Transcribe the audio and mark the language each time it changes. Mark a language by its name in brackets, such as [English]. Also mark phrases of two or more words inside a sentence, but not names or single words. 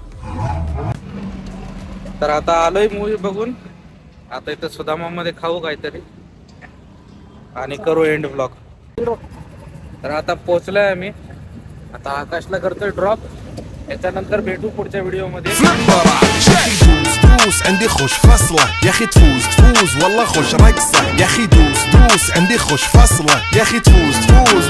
[Marathi] तर आता आलोय मूवी बघून. आता इथं सुदामा मध्ये खाऊ काहीतरी आणि करू [English] end vlog. [Marathi] तर आता पोहोचलोय आम्ही. आता आकाशला करतोय ड्रॉप. याच्यानंतर भेटू पुढच्या व्हिडिओ मध्ये. [Arabic] دوس عندي خوش فصلة يا اخي تفوز والله خوش رقصة يا اخي دوس عندي خوش فصلة يا اخي تفوز